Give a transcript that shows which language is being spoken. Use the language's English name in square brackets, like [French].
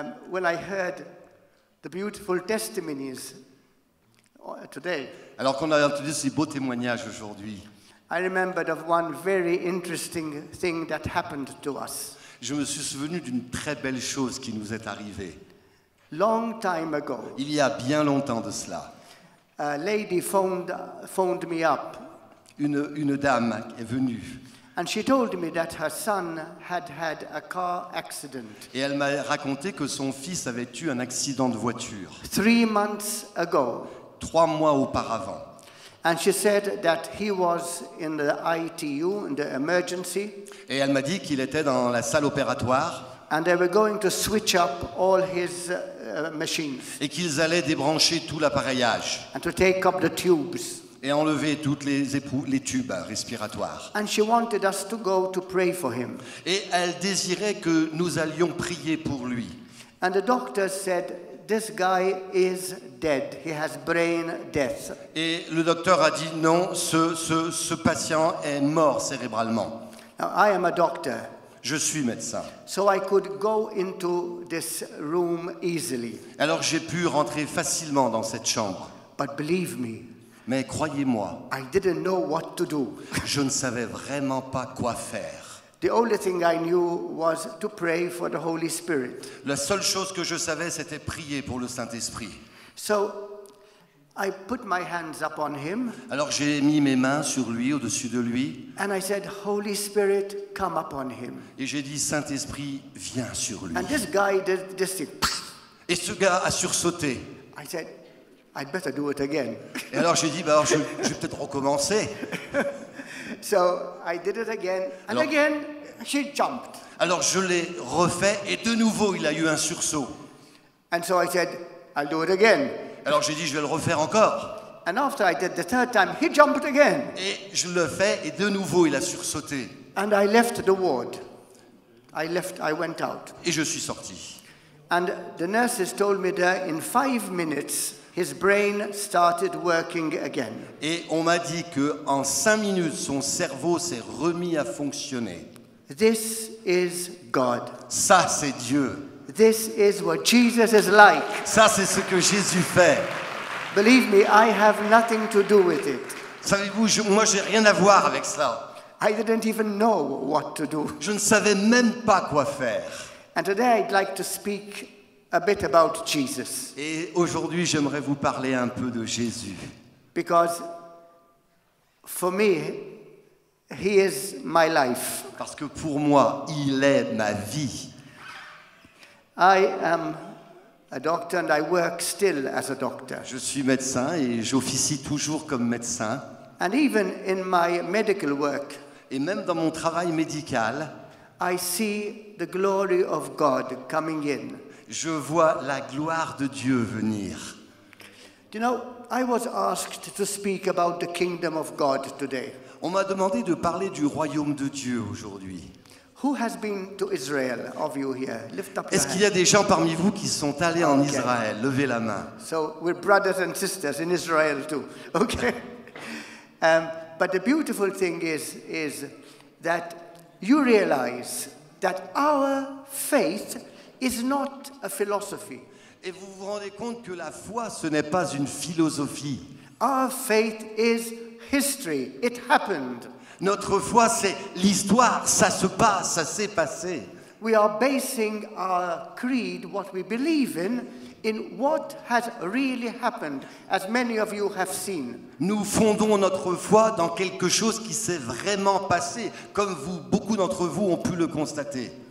[English] When I heard the beautiful testimonies today, [French] Alors qu'on a entendu ces beaux témoignages aujourd'hui, [English] I remembered of one very interesting thing that happened to us. [French] je me suis souvenu d'une très belle chose qui nous est arrivée. [English] Long time ago, [French] Il y a bien longtemps de cela, [English] a lady phoned me up, [French] une dame est venue [English] and she told me that her son had had a car accident [French] et elle m'a raconté que son fils avait eu un accident de voiture [English] 3 months ago. [French] 3 mois auparavant. [English] And she said that he was in the ITU, in the emergency, [French] Et elle m'a dit qu'il était dans la salle opératoire [English] and they were going to switch up all his machines [French] et qu'ils allaient débrancher tout l'appareillage [English] and to take up the tubes. [French] et enlever toutes les tubes respiratoires. [English] And she wanted us to go to pray for him. [French] Et elle désirait que nous allions prier pour lui. [English] And the doctor said, this guy is dead. He has brain death. [French] Et le docteur a dit non, ce patient est mort cérébralement. [English] Now, I am a doctor, [French] Je suis médecin. [English] so I could go into this room easily. [French] Alors j'ai pu rentrer facilement dans cette chambre. [English] But believe me, [French] Mais croyez-moi, [English] I didn't know what to do. [French] je ne savais vraiment pas quoi faire. [English] The only thing I knew was to pray for the Holy Spirit. [French] La seule chose que je savais, c'était prier pour le Saint-Esprit. [English] So I put my hands up on him [French] Alors j'ai mis mes mains sur lui, au-dessus de lui, [English] and I said, Holy Spirit, come upon him. [French] et j'ai dit, Saint-Esprit, viens sur lui. [English] And this guy did this thing. [French] Et ce gars a sursauté. [English] I said, I'd better do it again. [French] Et alors j'ai dit, alors je vais peut-être recommencer. [English] So I did it again, and [French] Alors- [English] again she jumped. [French] Alors je l'ai refait, et de nouveau il a eu un sursaut. [English] And so I said, I'll do it again. [French] Alors j'ai dit, je vais le refaire encore. [English] And after I did the third time, he jumped again. [French] Et je le fais, et de nouveau il a sursauté. [English] And I left the ward. I went out. [French] Et je suis sorti. [English] And the nurses told me that in 5 minutes, his brain started working again. [French] Et on m'a dit qu'en 5 minutes, son cerveau s'est remis à fonctionner. [English] This is God. [French] Ça, c'est Dieu. [English] This is what Jesus is like. [French] Ça, c'est ce que Jésus fait. [English] Believe me, I have nothing to do with it. [French] Savez-vous, moi, j'ai rien à voir avec cela. [English] I didn't even know what to do. [French] Je ne savais même pas quoi faire. [English] And today I'd like to speak a bit about Jesus. [French] Et aujourd'hui, j'aimerais vous parler un peu de Jésus. [English] Because for me, he is my life. [French] Parce que pour moi, il est ma vie. [English] I am a doctor and I work still as a doctor. [French] Je suis médecin et j'officie toujours comme médecin. [English] And even in my medical work, [French] Et même dans mon travail médical, [English] I see the glory of God coming in. [French] je vois la gloire de Dieu venir. [English] You know, I was asked to speak about the kingdom of God today. [French] On m'a demandé de parler du royaume de Dieu aujourd'hui. [English] Who has been to Israel of you here? Lift up your [French] Est-ce qu'il y a [English] hand. [French] des gens parmi vous qui sont allés en [English] Ok. [French] Israël? Levez la main. [English] So we're brothers and sisters in Israel too. Okay. But the beautiful thing is that you realize that our faith is not a philosophy. [French] Et vous vous rendez compte que la foi, ce n'est pas une philosophie. [English] Our faith is history. It happened. [French] Notre foi, c'est l'histoire. Ça se passe, ça s'est passé. [English] We are basing our creed, what we believe in what has really happened, as many of you have seen. [French] Nous fondons notre foi dans quelque chose qui s'est vraiment passé, comme vous, beaucoup d'entre vous ont pu le constater.